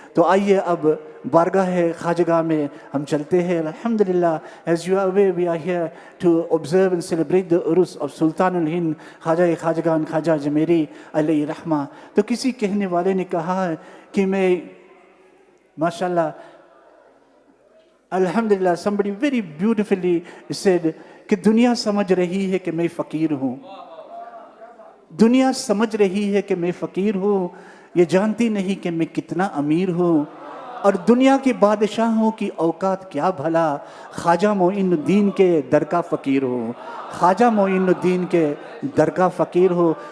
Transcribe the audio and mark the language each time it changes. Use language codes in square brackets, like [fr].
[hi] तो आइए अब बारगाह ख्वाजगाह में हम चलते हैं. [en] अल्हम्दुलिल्लाह, as you are aware, we are here to observe and celebrate the urus of Sultanul Hind Khwaja Khwajagan Khwaja Ajmeri अलैहि रहमा. [hi] तो किसी कहने वाले ने कहा कि मैं माशाल्लाह, Alhamdulillah, [en] somebody very beautifully said [hi] कि दुनिया समझ रही है कि मैं फ़कीर हूँ, दुनिया समझ रही है कि मैं फ़कीर हूँ, ये जानती नहीं कि मैं कितना अमीर हूँ, और दुनिया के बादशाहों की औकात क्या भला, ख्वाजा मोइनुद्दीन के दर का फ़कीर हूँ, ख्वाजा मोइनुद्दीन के दर का फ़कीर हूँ.